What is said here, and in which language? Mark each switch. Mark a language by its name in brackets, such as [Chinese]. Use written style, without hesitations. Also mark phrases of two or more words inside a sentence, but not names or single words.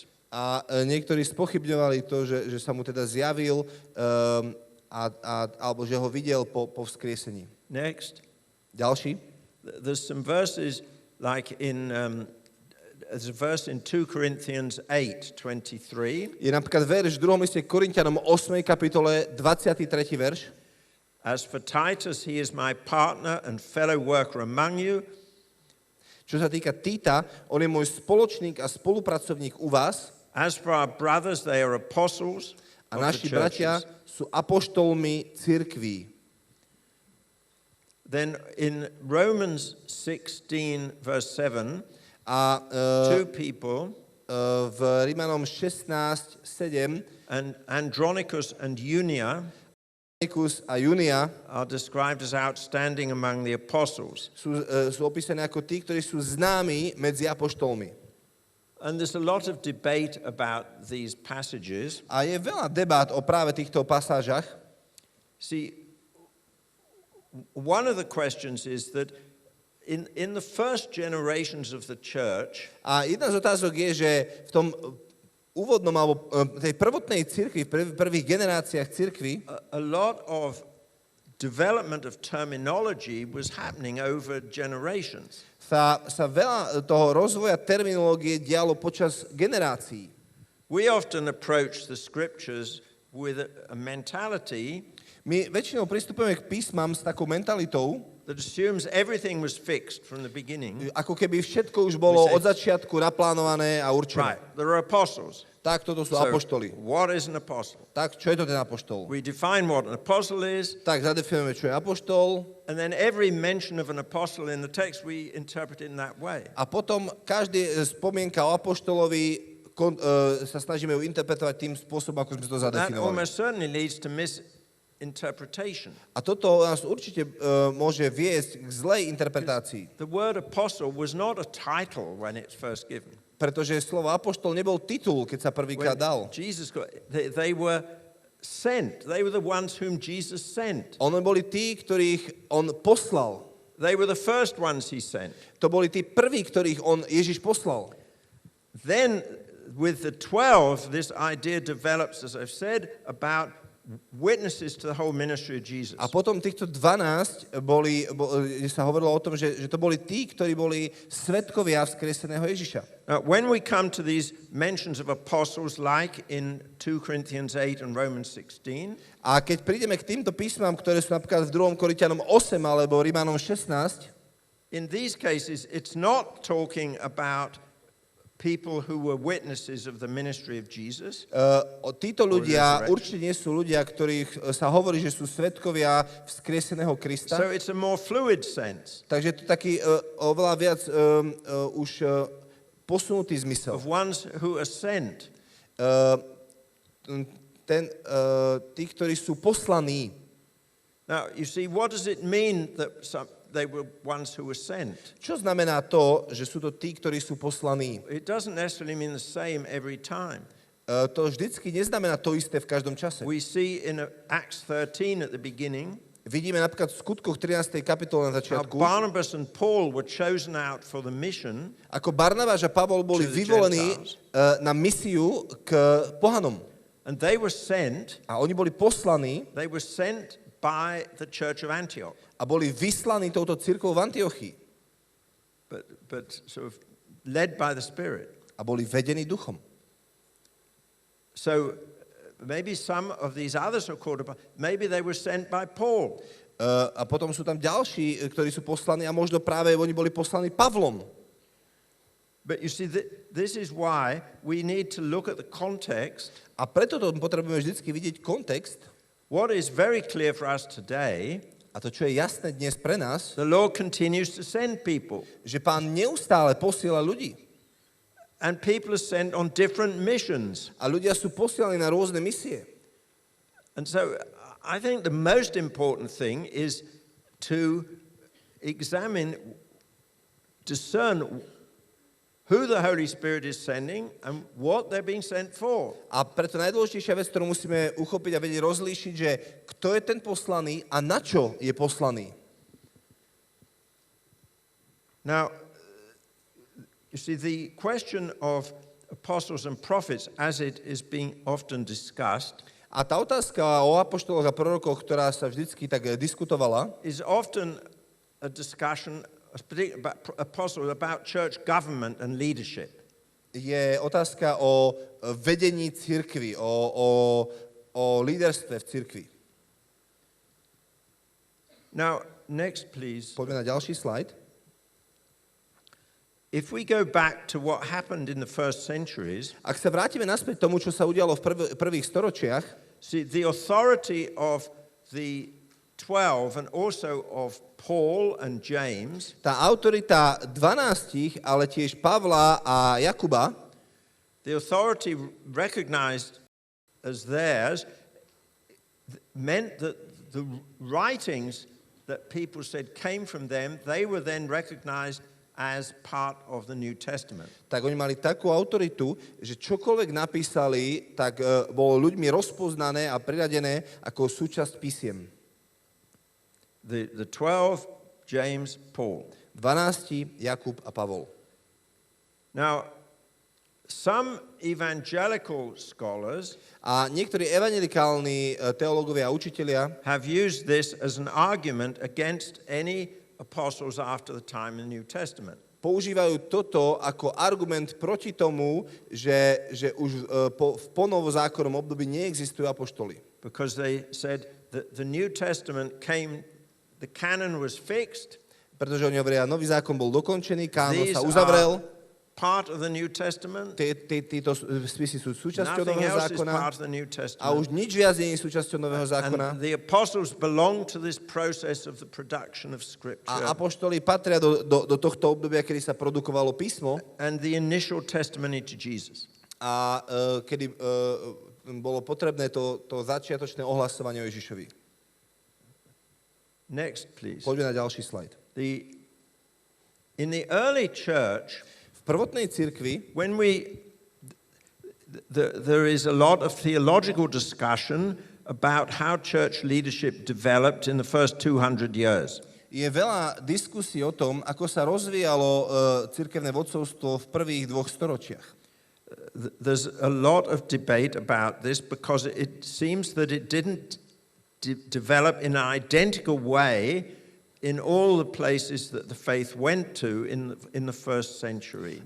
[Slovak] A niektorí spochybňovali to, že sa mu teda zjavil alebo že ho videl po vzkriesení. [English] Next. [Slovak] Ďalší. [English] There's some verses like there's a verse in 2 Corinthians 8:23. [Slovak] Je napríklad verš v 2. liste Korinťanom 8. kapitole 23. verš. [English] As for Titus, he is my partner and fellow worker among you. [Slovak] Čo sa týka Tita, on je môj spoločník a spolupracovník u vás. [English] As for our brothers, they are apostles A of the [Slovak] naši bratia [English] churches. [Slovak] sú apoštolmi cirkví. [English] Then in Romans 16, verse 7, A two people, [Slovak] v Rímanom 16:7 [English] and Andronicus and Junia, [Slovak] Nikus a Junia [English] are described as outstanding among the apostles. [Slovak] sú opísané ako tí, ktorí sú známi medzi apoštolmi. [English] And there's a lot of debate about these passages. [Slovak] A je veľa debát o práve týchto pasážach. [English] See, one of the questions is that in the first generations of the church, [Slovak] A jedna z otázok je, že v tom úvodnom alebo tej prvotnej cirkvi, v prvých generáciách cirkvi, [English] a lot of development of terminology was happening over generations. [Slovak] sa veľa toho rozvoja terminológie dialo počas generácií. [English] We often approach the scriptures with a mentality [Slovak] My väčšinou pristupujeme k písmam s takou mentalitou, [English] that assumes everything was fixed from the beginning. [Slovak] Ako keby všetko už bolo od začiatku naplánované a určené. [English] Right, there are apostles. [Slovak] Tak, toto sú [English] So, [Slovak] apoštoli. [English] what is an apostle? [Slovak] Tak, čo je to ten apoštol? [English] We define what an apostle is, [Slovak] Tak, zadefinujeme, čo je apoštol. [English] and then every mention of an apostle in the text we interpret in that way. [Slovak] A potom každý spomienka o apoštolovi sa snažíme ju interpretovať tým spôsobom, ako sme to [English] That [Slovak] zadefinovali. [English] almost certainly leads to misinterpretation. [Slovak] A toto nás určite môže viesť k zlej interpretácii. [English] The word apostle was not a title when it's first given. [Slovak] Pretože slovo apoštol nebol titul, keď sa prvýkrát dal. [English] They were sent. They were the ones whom Jesus sent. [Slovak] Oni boli tí, ktorých on poslal. [English] They were the first ones he sent. [Slovak] To boli tí prví, ktorých on Ježiš poslal. [English] Then with the 12, this idea develops, as I've said, about witnesses to the whole ministry of Jesus. [Slovak] A potom týchto 12 sa hovorilo o tom, že to boli tí, ktorí boli svedkovia vzkrieseného Ježiša. [English] When we come to these mentions of apostles, like in 2 Corinthians 8 and Romans 16, [Slovak] a keď prídeme k týmto písmam, ktoré sú napríklad v 2. Korinťanom 8 alebo Rímanom 16, [English] in these cases, it's not talking about people who were witnesses of the ministry of Jesus. [Slovak] Títo ľudia určite nie sú ľudia, ktorých sa hovorí, že sú svedkovia vzkrieseného Krista. [English] So it's a more fluid sense. [Slovak] Takže to taký oveľa viac už posunutý zmysel. [English] Of ones who are sent. [Slovak] Tí, ktorí sú poslaní. [English] Now, you see, what does it mean that they were ones who were sent? [Slovak] Čo znamená to, že sú to tí, ktorí sú poslaní? [English] It doesn't necessarily mean the same every time. [Slovak] To vždycky neznamená to isté v každom čase. [English] We see in Acts 13 at the beginning, [Slovak] vidíme napríklad v skutkoch 13. kapitole na začiatku, [English] Barnabas and Paul were chosen out for the mission, [Slovak] ako Barnabáš a Pavol boli vyvolení na misiu k pohanom. [English] and they were sent, [Slovak] a oni boli poslaní, [English] they were sent by the church of Antioch. [Slovak] A boli vyslaní touto cirkvou v Antiochii. [English] But sort of led by the Spirit. [Slovak] A boli vedení duchom. [English] So maybe some of these others are called upon, maybe they were sent by Paul. [Slovak] A potom sú tam ďalší, ktorí sú poslaní a možno práve oni boli poslaní Pavlom. [English] But you see, this is why we need to look at the context. [Slovak] A preto to potrebujeme vždycky vidieť kontext. [English] What is very clear for us today, [Slovak] a to, čo je jasné dnes pre nás, [English] the Lord continues to send people. [Slovak] Že Pán neustále posiela ľudí. [English] And people are sent on different missions. [Slovak] A ľudia sú posielaní na rôzne misie. [English] And so I think the most important thing is to discern who the Holy Spirit is sending and what they're being sent for. [Slovak] A preto najdôležitejšia vec, ktorú musíme uchopiť a vedieť rozlíšiť, že kto je ten poslaný a na čo je poslaný. [English] Now, you see, the question of apostles and prophets, as it is being often discussed, [Slovak] a tá otázka o apoštoloch a prorokoch, ktorá sa vždycky tak diskutovala, [English] is often a discussion about church government and leadership. [Slovak] Je otázka o vedení cirkvi, o líderstve v cirkvi. [English] Now, next please. [Slovak] Poďme na ďalší slajd. [English] If we go back to what happened in the first centuries, [Slovak] ak sa vrátime naspäť tomu, čo sa udialo v prvých storočiach, [English] see, the authority of the 12 and also of Paul and James, [Slovak] tá autorita 12, ale tiež Pavla a Jakuba, [English] the authority recognized as theirs meant that the writings that people said came from them, they were then recognized as part of the New Testament. [Slovak] Tak oni mali takú autoritu, že čokoľvek napísali, tak bolo ľuďmi rozpoznané a priradené ako súčasť písiem. [English] The 12, James, Paul. [Slovak] 12, Jakub a Pavol. [English] Now, some evangelical scholars [Slovak] a niektorí evangelikálni teológovia a učitelia [English] have used this as an argument against any apostles after the time in the New Testament. [Slovak] Používajú toto ako argument proti tomu, že už v ponovozákonnom období neexistujú apoštoli. [English] Because they said that the New Testament came the canon was fixed. [Slovak] Pretože oni hovoria, nový zákon bol dokončený, kánon [English] These [Slovak] sa uzavrel, [English] are part of the New Testament. [Slovak] títo spisy sú súčasťou [English] Nothing [Slovak] nového [English] else is [Slovak] zákona [English] part of the New [Slovak] a [English] Testament. [Slovak] už nič viac nie je súčasťou nového zákona. [English] And the apostles belong to this process of the production of Scripture. [Slovak] A apoštoli patria do tohto obdobia, kedy sa produkovalo písmo [English] And the initial testimony to Jesus. [Slovak] a kedy bolo potrebné to začiatočné ohlasovanie o Ježišovi. [English] Next, please. [Slovak] Poďme na ďalší slajd. [English] In the early church, [Slovak] V prvotnej cirkvi [English] when there is a lot of theological discussion about how church leadership developed in the first 200 years. [Slovak] je veľa diskusí o tom, ako sa rozvíjalo cirkevné vodcovstvo v prvých 2 storočiach. [English] There's a lot of debate about this because it seems that it didn't develop in an identical way in all the places that the faith went to in the first century.